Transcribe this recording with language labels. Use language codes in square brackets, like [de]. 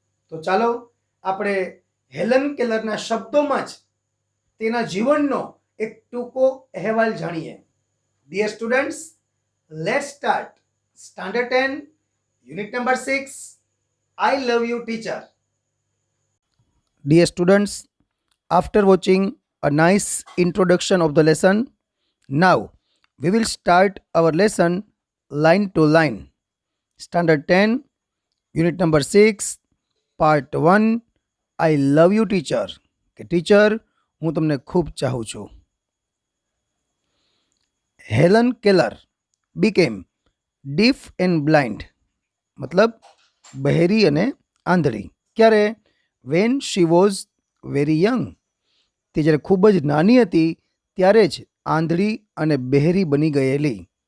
[gu] તો ચાલો આપણે હેલન કેલરના શબ્દોમાં જ તેના જીવનનો એક ટૂંકો અહેવાલ જાણીએ. [en] Dear students, let's start standard 10 unit number 6, I love you teacher. Dear students, after watching a nice introduction of the lesson, now we will start our lesson line to line. Standard 10, Unit number 6, Part 1, I love you teacher. [gu] કે teacher, હું તમને ખૂબ ચાહું છું. Helen Keller [en] became deaf and blind, [gu] મતલબ બહેરી અને આંધળી. ક્યારે? [en] when she was very young, [gu] તે જ્યારે ખૂબ જ નાની હતી ત્યારે જ આંધળી અને બહેરી બની ગયેલી.